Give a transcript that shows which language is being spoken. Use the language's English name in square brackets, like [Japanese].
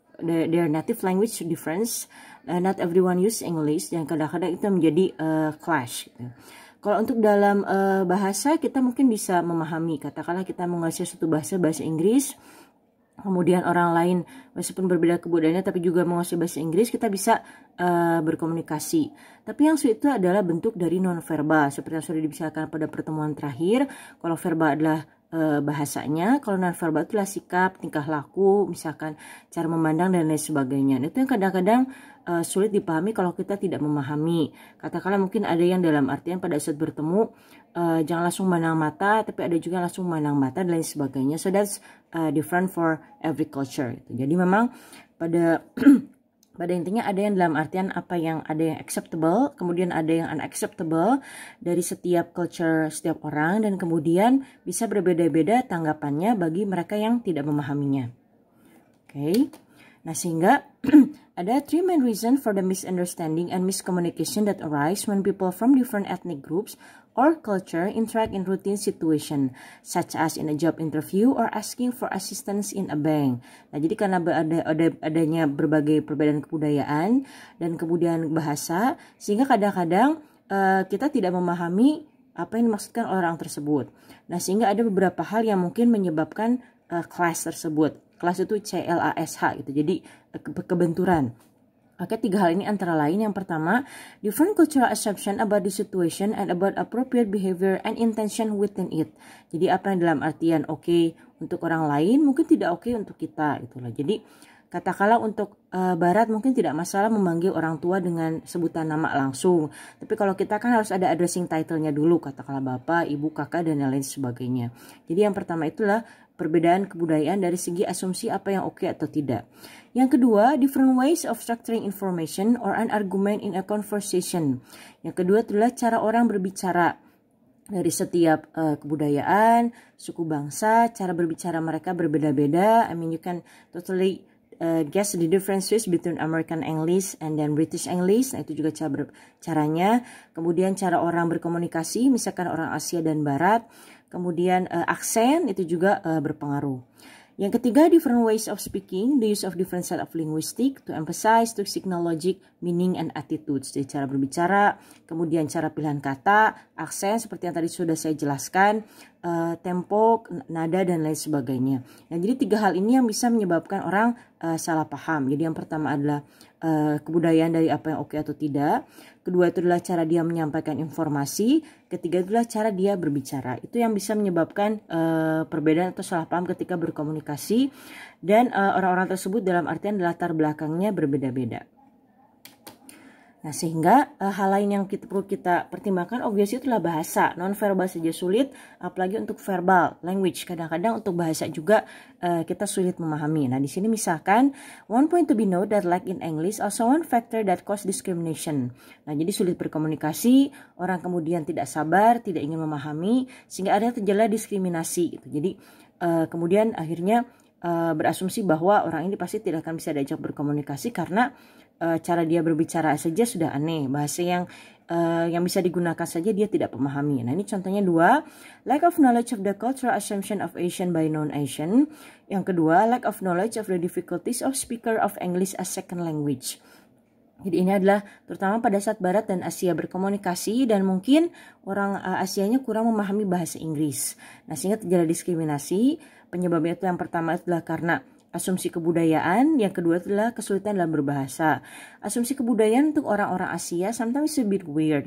[English] Their native language difference. Not everyone use English, [Indonesian] dan kadang-kadang itu menjadi clash gitu. Kalau untuk dalam bahasa kita mungkin bisa memahami, katakanlah kita menguasai suatu bahasa Inggris, kemudian orang lain meskipun berbeda kebudayaannya tapi juga menguasai bahasa Inggris, kita bisa berkomunikasi. Tapi yang sulit itu adalah bentuk dari non-verbal, seperti yang sudah dibicarakan pada pertemuan terakhir. Kalau verbal adalah bahasanya, kalau non-verbal itulah sikap, tingkah laku, misalkan cara memandang dan lain sebagainya. Itu yang kadang-kadang sulit dipahami kalau kita tidak memahami. Katakanlah mungkin ada yang dalam artian pada saat bertemu jangan langsung memandang mata, tapi ada juga langsung memandang mata dan lain sebagainya. [English] So that's different for every culture. [Indonesian] Jadi memang pada pada intinya ada yang dalam artian ada yang acceptable, kemudian ada yang unacceptable dari setiap culture setiap orang, dan kemudian bisa berbeda-beda tanggapannya bagi mereka yang tidak memahaminya. Oke. Nah, sehingga ada [English] three main reason for the misunderstanding and miscommunication that arise when people from different ethnic groups or culture interact in routine situation, such as in a job interview or asking for assistance in a bank. [Indonesian] Nah, jadi karena adanya berbagai perbedaan kebudayaan dan kemudian bahasa, sehingga kadang-kadang kita tidak memahami apa yang dimaksudkan orang tersebut. Nah, sehingga ada beberapa hal yang mungkin menyebabkan clash tersebut. Clash itu C-L-A-S-H gitu, jadi kebenturan. Oke, tiga hal ini antara lain. Yang pertama, [English] different cultural assumption about the situation and about appropriate behavior and intention within it. [Indonesian] Jadi apa yang dalam artian oke untuk orang lain mungkin tidak oke untuk kita itulah. Jadi katakanlah untuk Barat mungkin tidak masalah memanggil orang tua dengan sebutan nama langsung. Tapi kalau kita kan harus ada addressing title-nya dulu, katakanlah bapak, ibu, kakak, dan lain sebagainya. Jadi yang pertama itulah perbedaan kebudayaan dari segi asumsi apa yang oke atau tidak. Yang kedua, [English] different ways of structuring information or an argument in a conversation. [Indonesian] Yang kedua adalah cara orang berbicara. Dari setiap kebudayaan, suku bangsa, cara berbicara mereka berbeda-beda. [English] I mean, you can totally guess the differences between American English and then British English. [Indonesian] Nah, itu juga caranya. Kemudian cara orang berkomunikasi, misalkan orang Asia dan Barat. Kemudian aksen itu juga berpengaruh. Yang ketiga, [English] different ways of speaking, the use of different set of linguistic to emphasize, to signal logic, meaning, and attitudes. [Indonesian] Jadi cara berbicara, kemudian cara pilihan kata, aksen seperti yang tadi sudah saya jelaskan, tempo, nada, dan lain sebagainya. Nah, jadi tiga hal ini yang bisa menyebabkan orang salah paham. Jadi yang pertama adalah kebudayaan dari apa yang oke atau tidak. Kedua itu adalah cara dia menyampaikan informasi. Ketiga adalah cara dia berbicara. Itu yang bisa menyebabkan perbedaan atau salah paham ketika berkomunikasi. Dan orang-orang tersebut dalam artian latar belakangnya berbeda-beda. Nah, sehingga hal lain yang perlu kita pertimbangkan obviously itulah bahasa. Non-verbal saja sulit, apalagi untuk verbal, language. Kadang-kadang untuk bahasa juga kita sulit memahami. Nah, di sini misalkan, [English] one point to be noted that like in English, also one factor that cause discrimination. [Indonesian] Nah, jadi sulit berkomunikasi, orang kemudian tidak sabar, tidak ingin memahami, sehingga ada terjadi diskriminasi gitu. Jadi kemudian akhirnya berasumsi bahwa orang ini pasti tidak akan bisa diajak berkomunikasi karena cara dia berbicara saja sudah aneh. Bahasa yang yang bisa digunakan saja dia tidak memahami. Nah, ini contohnya 2, [English] lack of knowledge of the cultural assumption of Asian by non-Asian. [Indonesian] Yang kedua, [English] lack of knowledge of the difficulties of speaker of English as second language. [Indonesian] Jadi ini adalah terutama pada saat Barat dan Asia berkomunikasi dan mungkin orang Asianya kurang memahami bahasa Inggris. Nah, sehingga terjadi diskriminasi. Penyebabnya itu yang pertama adalah karena asumsi kebudayaan, yang kedua adalah kesulitan dalam berbahasa. Asumsi kebudayaan untuk orang-orang Asia [English] sometimes a bit weird.